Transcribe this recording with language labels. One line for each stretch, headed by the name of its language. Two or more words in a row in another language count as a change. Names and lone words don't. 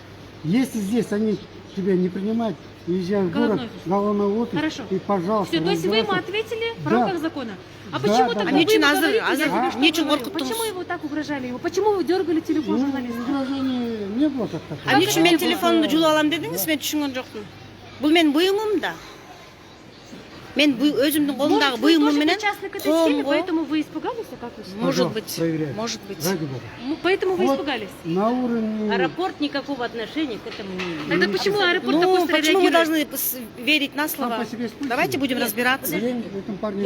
Russian: Если здесь они тебя не принимают, езжай в город, Головной офис. головной офис, Хорошо. и, пожалуйста, Все, то есть вы ему разбирайся. ответили в Да. рамках закона. А Да, почему да, тогда да. вы Ничего ему надо, говорите, а я за- тебе что ничего говорю?
Kazakh: коркуттыңыз.
Russian: Почему его так угрожали его? Почему вы дергали телефон Ну, журналиста? возражений не было как такого.
Kazakh: А не үшін мен
Russian: это
Kazakh: телефонымды жұлып аламын дедіңіз, мен түсінген жоқпын. Бұл менің бұйымым да. Мен өзімдің қолымдағы
Russian: Может, вы
Kazakh: бұйымым
Russian: тоже
Kazakh: менен
Russian: причастны к этой схеме,
Kazakh: қолымға-
Russian: поэтому вы испугались, а как вы считаете? Может Пожалуйста, быть, проверяйте. может быть. Ради бога. Поэтому вы Вот испугались. На уровне... Аэропорт никакого отношения к этому не имеет. Тогда почему аэропорт Ну, такой почему мы реагирует? должны верить на Сам слово? по себе спутник. Давайте будем Нет, разбираться. Я этому парню